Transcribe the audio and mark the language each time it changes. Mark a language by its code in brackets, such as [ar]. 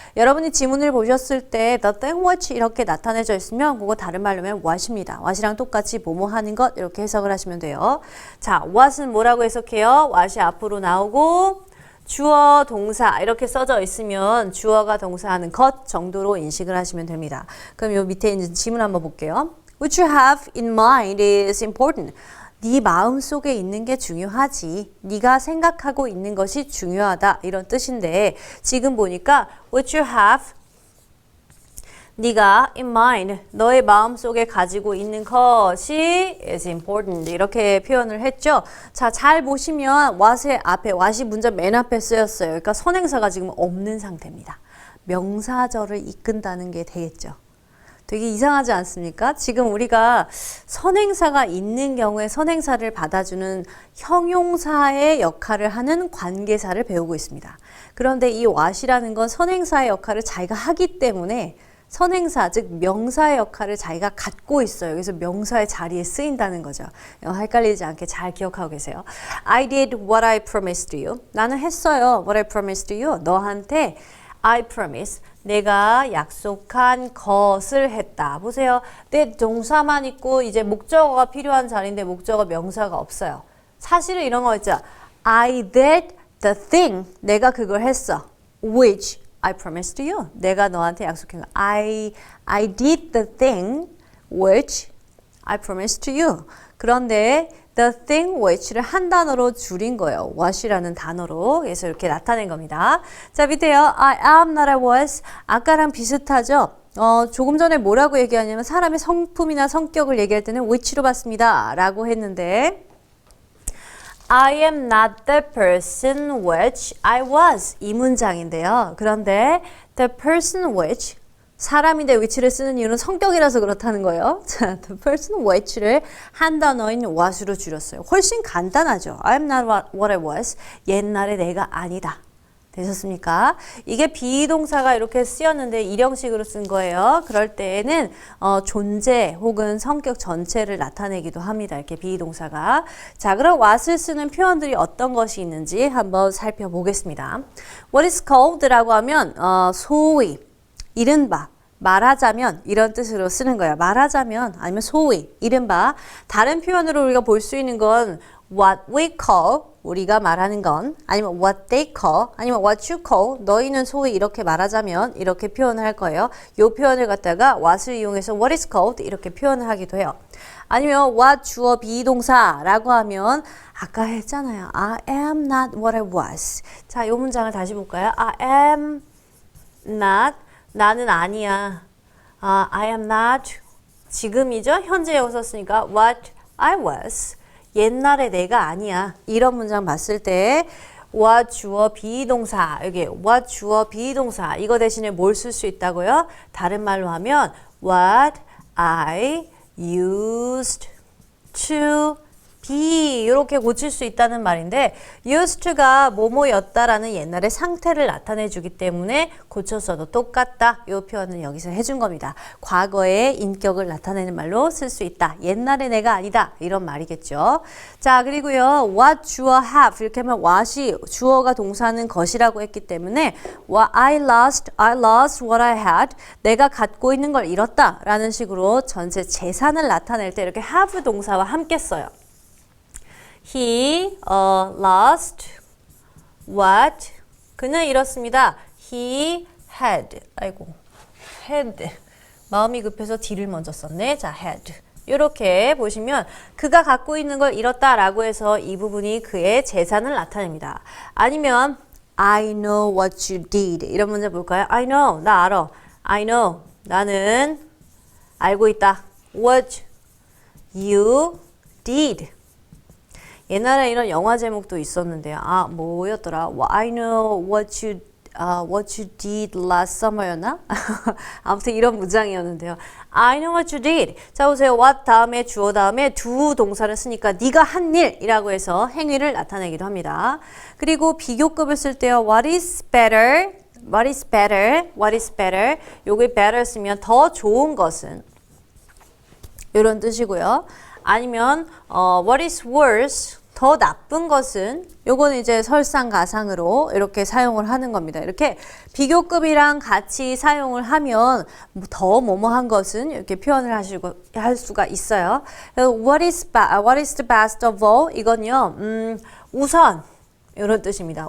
[ko] 여러분이 지문을 보셨을 때 [en] the thing which [ko] 이렇게 나타내져 있으면 그거 다른 말로 하면 what입니다. what이랑 똑같이 뭐뭐 하는 것 이렇게 해석을 하시면 돼요. 자, what은 뭐라고 해석해요? what이 앞으로 나오고 주어, 동사 이렇게 써져 있으면 주어가 동사하는 것 정도로 인식을 하시면 됩니다. 그럼 요 밑에 있는 질문 한번 볼게요. [en] What you have in mind is important. [ko] 네 마음속에 있는 게 중요하지. 네가 생각하고 있는 것이 중요하다. 이런 뜻인데 지금 보니까 [en] what you have [ko] 네가 [en] in mind, [ko] 너의 마음속에 가지고 있는 것이 [en] is important [ko] 이렇게 표현을 했죠. 자, 잘 보시면 what의 앞에, what이 문자 맨 앞에 쓰였어요. 그러니까 선행사가 지금 없는 상태입니다. 명사절을 이끈다는 게 되겠죠. 되게 이상하지 않습니까? 지금 우리가 선행사가 있는 경우에 선행사를 받아주는 형용사의 역할을 하는 관계사를 배우고 있습니다. 그런데 이 what이라는 건 선행사의 역할을 자기가 하기 때문에 선행사, 즉 명사의 역할을 자기가 갖고 있어요. 그래서 명사의 자리에 쓰인다는 거죠. 헷갈리지 않게 잘 기억하고 계세요. [en] I did what I promised you. [ko] 나는 했어요. [en] What I promised you. [ko] 너한테 [en] I promise. [ko] 내가 약속한 것을 했다. 보세요. 내 동사만 있고 이제 목적어가 필요한 자리인데 목적어 명사가 없어요. 사실은 이런 거 있죠. [en] I did the thing. [ko] 내가 그걸 했어. [en] Which I promised you. [ko] 내가 너한테 약속한 거. [en] I did the thing which I promised you. [ko] 그런데 [en] the thing which [ko] 를 한 단어로 줄인 거예요. what이라는 단어로. 그래서 이렇게 나타낸 겁니다. 자, 밑에요. [en] I am not I was. [ko] 아까랑 비슷하죠? 조금 전에 뭐라고 얘기하냐면 사람의 성품이나 성격을 얘기할 때는 which로 봤습니다. 라고 했는데 [en] I am not the person which I was. [ko] 이 문장인데요. 그런데 [en] the person which [ko] 사람인데 which를 쓰는 이유는 성격이라서 그렇다는 거예요. 자, [en] the person which [ko] 를 한 단어인 what으로 줄였어요. 훨씬 간단하죠. [en] I am not what I was. [ko] 옛날에 내가 아니다. 되셨습니까? 이게 비동사가 이렇게 쓰였는데 일형식으로 쓴 거예요. 그럴 때에는 존재 혹은 성격 전체를 나타내기도 합니다. 이렇게 비동사가. 자, 그럼 what을 쓰는 표현들이 어떤 것이 있는지 한번 살펴보겠습니다. [en] What is called [ko] 라고 하면 소위, 이른바, 말하자면 이런 뜻으로 쓰는 거예요. 말하자면 아니면 소위, 이른바. 다른 표현으로 우리가 볼 수 있는 건 [en] what we call, [ko] 우리가 말하는 건, 아니면 [en] what they call, [ko] 아니면 [en] what you call, [ko] 너희는 소위 이렇게 말하자면 이렇게 표현을 할 거예요. 이 표현을 갖다가 what을 이용해서 [en] what is called [ko] 이렇게 표현을 하기도 해요. 아니면 what 주어 비동사라고 하면 아까 했잖아요. [en] I am not what I was. [ko] 자, 이 문장을 다시 볼까요? [en] I am not, [ko] 나는 아니야. [en] I am not, [ko] 지금이죠? 현재 여기서 썼으니까 [en] what I was. [ko] 옛날에 내가 아니야. 이런 문장 봤을 때 what 주어 비동사, 여기 what 주어 비동사 이거 대신에 뭘 쓸 수 있다고요? 다른 말로 하면 [en] what I used to be [ko] 이렇게 고칠 수 있다는 말인데 used to가 뭐뭐였다라는 옛날의 상태를 나타내 주기 때문에 고쳤어도 똑같다. 이 표현은 여기서 해준 겁니다. 과거의 인격을 나타내는 말로 쓸 수 있다. 옛날의 내가 아니다. 이런 말이겠죠. 자, 그리고요. what 주어 have 이렇게 하면 what이 주어가 동사는 것이라고 했기 때문에 [en] I lost what I had. [ko] 내가 갖고 있는 걸 잃었다 라는 식으로 전체 재산을 나타낼 때 이렇게 have 동사와 함께 써요. [en] He lost what [ko] 그는 잃었습니다. [en] He had had [ko] 마음이 급해서 D를 먼저 썼네. 자, had 이렇게 보시면 그가 갖고 있는 걸 잃었다라고 해서 이 부분이 그의 재산을 나타냅니다. 아니면 I know what you did 이런 문제 볼까요? [en] I know [ko] 나 알아. [en] I know [ko] 나는 알고 있다. [en] What you did [ko] 옛날에 이런 영화 제목도 있었는데요. 뭐였더라? [en] I know what you did last summer였나? [ko] 아무튼 이런 문장이었는데요. [en] I know what you did. [ko] 자, 보세요. what 다음에 주어 다음에 두 동사를 쓰니까 네가 한 일이라고 해서 행위를 나타내기도 합니다. 그리고 비교급을 쓸 때요. [en] What is better? What is better? What is better? [ko] 요게 better 쓰면 더 좋은 것은 이런 뜻이고요. 아니면 [en] what is worse? [ko] 더 나쁜 것은 요거는 이제 설상가상으로 이렇게 사용을 하는 겁니다. 이렇게 비교급이랑 같이 사용을 하면 더 뭐뭐한 것은 이렇게 표현을 할 수가 있어요. [en] What is the best of all? [ko] 이건요. 우선 이런 뜻입니다.